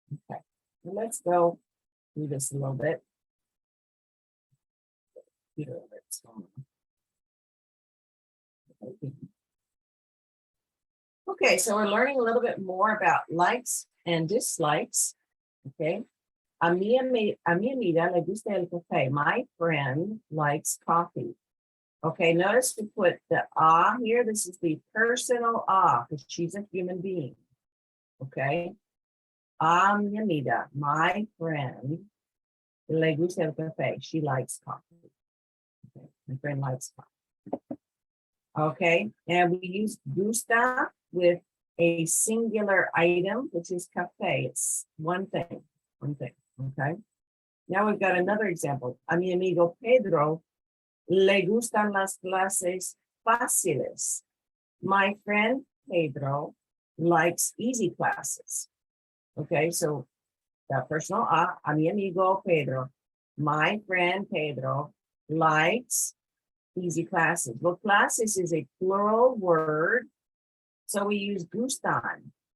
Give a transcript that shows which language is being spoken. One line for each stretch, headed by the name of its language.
English: Okay, well, let's go do this a little bit. Here, let's go. Okay, so we're learning a little bit more about likes and dislikes. Okay.
Spanish: A mi amiga le gusta el café.
English: My friend likes coffee. Okay, notice we put the ah here. This is the personal ah because she's a human being. Okay.
Spanish: A mi amiga,
English: my friend,
Spanish: le gusta el café.
English: She likes coffee. Okay. My friend likes coffee. Okay, and we use gusta with a singular item, which is café. It's one thing. Okay. Now we've got another example.
Spanish: A mi amigo Pedro le gustan las clases fáciles.
English: My friend Pedro likes easy classes. Okay, so the personal
Spanish: a mi amigo Pedro.
English: My friend Pedro likes easy classes. Well, classes is a plural word, so we use gustan.